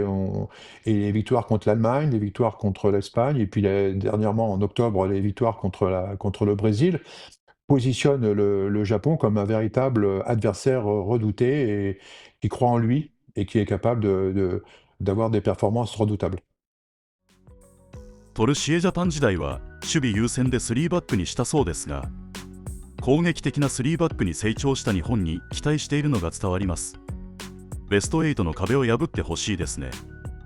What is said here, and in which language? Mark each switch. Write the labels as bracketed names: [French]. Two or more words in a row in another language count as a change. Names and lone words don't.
[French] Et les victoires contre l'Allemagne, les victoires contre l'Espagne, et puis dernièrement en octobre, les victoires contre le Brésil, positionnent le Japon comme un véritable adversaire redouté et qui croit en lui et qui est capable d'avoir des performances redoutables. [Japanese] トルシエジャパン時代は守備優先で3バックにしたそうですが、攻撃的な3バックに成長した日本に期待しているのが伝わります。ベスト8の壁を破ってほしいですね。